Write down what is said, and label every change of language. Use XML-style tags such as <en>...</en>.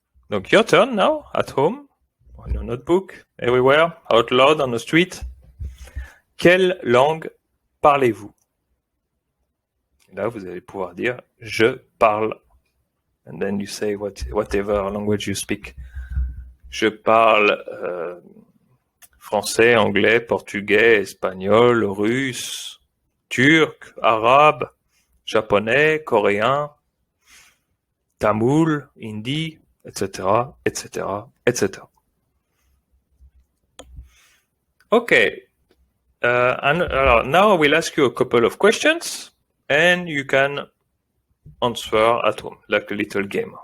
<en>Donc, your turn now, at home, on your notebook, everywhere, out loud, on the street.</en> <fr>Quelle langue parlez-vous? Là, vous allez pouvoir dire « je parle ».</fr> <en>And then you say whatever language you speak.</en> <fr>Je parle français, anglais, portugais, espagnol, russe, turc, arabe, japonais, coréen, tamoul, hindi, etc., etc., etc.</fr> <en>Okay. Now I will ask you a couple of questions and you can answer at home, like a little game.</en>